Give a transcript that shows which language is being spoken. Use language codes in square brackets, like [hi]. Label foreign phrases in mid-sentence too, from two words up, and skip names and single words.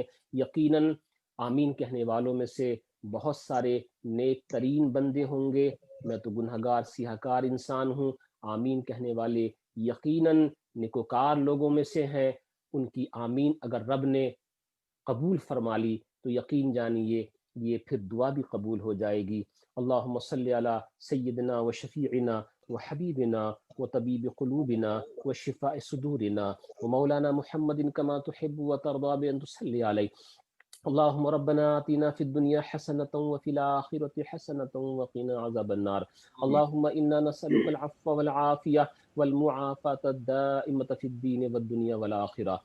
[ur] یقیناً آمین کہنے والوں میں سے بہت سارے نیک ترین بندے ہوں گے، میں تو گنہگار سیاہکار انسان ہوں۔ آمین کہنے والے یقیناً نیکوکار لوگوں میں سے ہیں، ان کی آمین اگر رب نے قبول فرما لی تو یقین جانیے یہ پھر دعا بھی قبول ہو جائے گی۔ [ar] اللہم صلی علی سیدنا و شفیعنا و حبیبنا و طبیب قلوبنا و شفاء صدورنا و مولانا محمد کما تحب و ترضا بأن تصلی علیہ۔ اللهم ربنا آتنا في الدنيا حسنة وفي الآخرة حسنة وقنا عذاب النار. اللهم إنا نسألك العفو والعافية والمعافاة الدائمة في الدين والدنيا والآخرة.